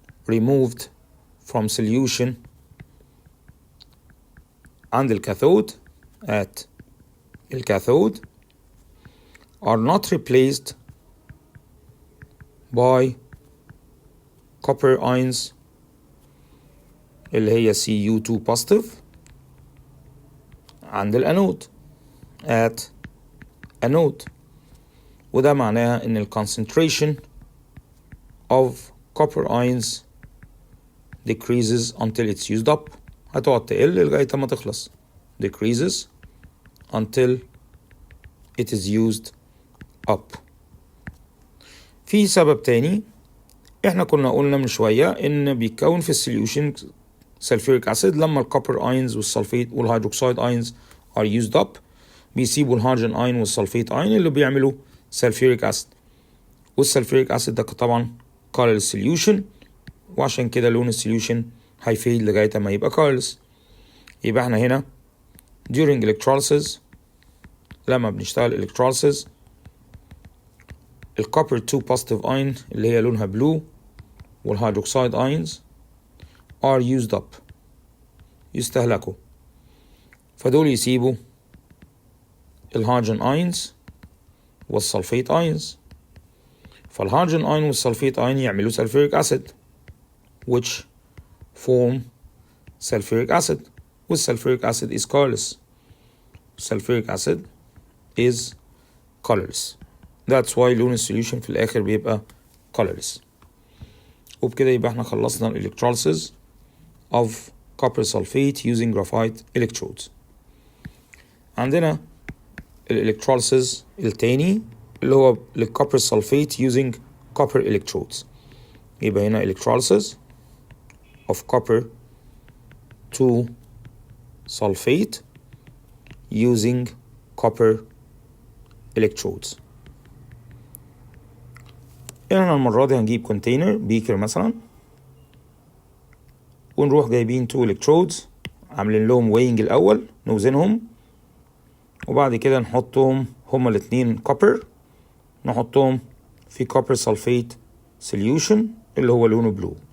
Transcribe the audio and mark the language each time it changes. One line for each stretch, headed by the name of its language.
English: removed from solution
Arabic: عند الكاثود
English: at الكاثود are not replaced by copper ions
Arabic: اللي هي
English: Cu2 positive
Arabic: عند الانود
English: at anode.
Arabic: وده معناها ان ال
English: concentration of copper ions decreases until it's used up.
Arabic: هتقعد تقل لغاية ما تخلص.
English: decreases until it is used up.
Arabic: في سبب تاني احنا كنا قلنا من شوية ان بيتكون في السوليوشن سلفوريك اسيد لما الكوبر اينز والسلفيت والهيدروكسيد اينز
English: are used up
Arabic: بيسيبوا الهيدروجين اين والسلفيت اين اللي بيعملوا سلفوريك اسيد، والسلفوريك اسيد ده طبعا colorless السوليوشن، وعشان كده لون السوليوشن هيفيد لغاية ما يبقى colorless. يبقى احنا هنا
English: during electrolysis
Arabic: لما بنشتغل electrolysis الكوبر 2 positive ion اللي هي لونها blue والهيدروكسيد ions
English: are used up
Arabic: يستهلكوا، فدول يسيبوا الهيدروجين ions والسلفيت ions فالهيدروجين ايون والسلفيت ايون يعملوا
English: sulfuric acid which form sulfuric acid والsulfuric acid is colorless. sulfuric acid is colorless. That's why
Arabic: لون السوليوشن في الآخر بيبقى colorless. وبكده يبقى احنا خلصنا
English: electrolysis of copper sulfate using graphite electrodes. عندنا electrolysis التاني اللي هو للcopper sulfate using copper electrodes. يبقى هنا electrolysis of copper to sulfate using copper electrodes.
Arabic: يعني المرة دي هنجيب كونتينر بيكر مثلا ونروح جايبين 2 electrodes عاملين لهم weighing الأول نوزنهم وبعد كده نحطهم هما الاتنين copper نحطهم في copper sulfate solution اللي هو لونه بلو.